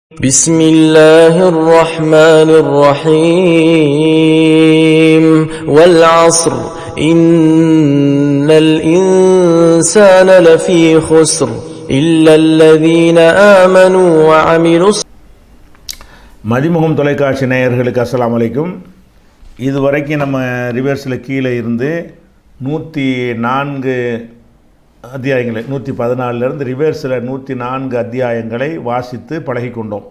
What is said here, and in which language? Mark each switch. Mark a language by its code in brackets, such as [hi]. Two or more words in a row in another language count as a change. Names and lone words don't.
[ar] بسم الله الرحمن الرحيم والعصر إن الإنسان لفي خسر إلا الذين آمنوا وعملوا [ta] மதிமுகம் தொலைக்காட்சி நேயர்களுக்கு [ar] السلام عليكم. [ta] இதுவரைக்கும் நம்ம ரிவர்ஸில் கீழே இருந்து 104 அத்தியாயங்களை 114லேருந்து ரிவர்ஸில் 104 அத்தியாயங்களை வாசித்து பழகி கொண்டோம்.